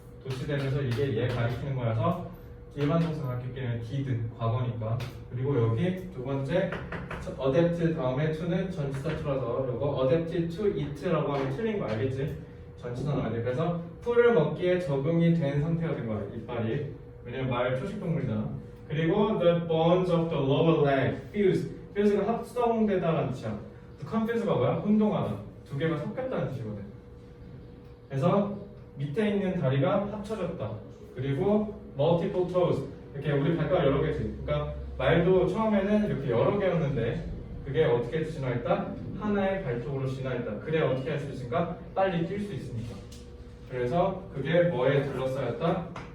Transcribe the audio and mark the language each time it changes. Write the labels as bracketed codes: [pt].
[ko] 도치되면서 이게 얘 가리키는 거라서 일반 동사 가리키기는 did 과거니까. 그리고 여기 두 번째 adapt 다음에 to는 전치사 틀어서 요거 [en] adapted to eat [ko] 라고 하면 틀린 거 알겠지? 전치사 나와야 돼. 그래서 풀을 먹기에 적응이 된 상태가 된 거야 이빨이. 왜냐면 말 초식 동물이잖아. [en] 그리고 the bones of the lower leg fuse. [ko] fuse가 합성되다라는 뜻이야. confuse가 뭐야? 혼동하다. 두 개가 섞였다는 뜻이거든. 그래서 밑에 있는 다리가 합쳐졌다. [en] 그리고 multiple toes. [ko] 이렇게 우리 발가락 여러 개지. 그러니까 말도 처음에는 이렇게 여러 개였는데 그게 어떻게 진화했다? 하나의 발톱으로 진화했다. 그래야 어떻게 할 수 있으니까? 빨리 뛸 수 있으니까. 그래서 그게 뭐에 둘러싸였다?